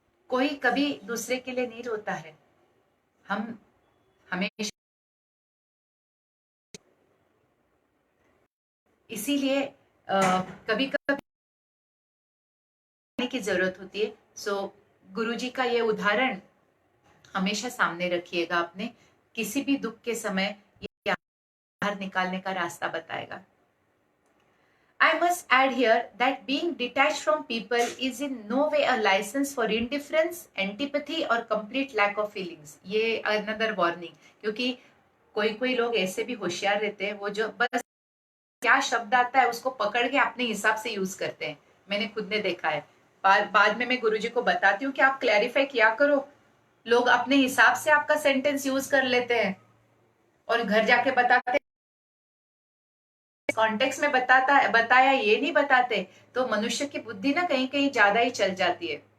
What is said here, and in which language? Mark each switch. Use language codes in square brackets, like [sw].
[hi] कोई कभी दूसरे के लिए नहीं रोता है। हम हमेशा, इसीलिए कभी कभी की जरूरत होती है। सो गुरुजी का ये उदाहरण हमेशा सामने रखिएगा अपने, किसी भी दुख के समय ये बाहर निकालने का रास्ता बताएगा। [en] I must add here that being detached from people is in no way a license for indifference, antipathy or complete lack of feelings. [hi] ये [en] another warning, [hi] क्योंकि कोई कोई लोग ऐसे भी होशियार रहते हैं, वो जो बस क्या शब्द आता है उसको पकड़ के अपने हिसाब से यूज करते हैं। मैंने खुद ने देखा है। बाद में मैं गुरुजी को बताती हूँ कि आप क्लैरिफाई किया करो। लोग अपने हिसाब से आपका सेंटेंस यूज कर लेते हैं और घर जाके बताते, कॉन्टेक्स्ट में बताया ये नहीं बताते, तो मनुष्य की बुद्धि ना कहीं कहीं ज्यादा ही चल जाती है।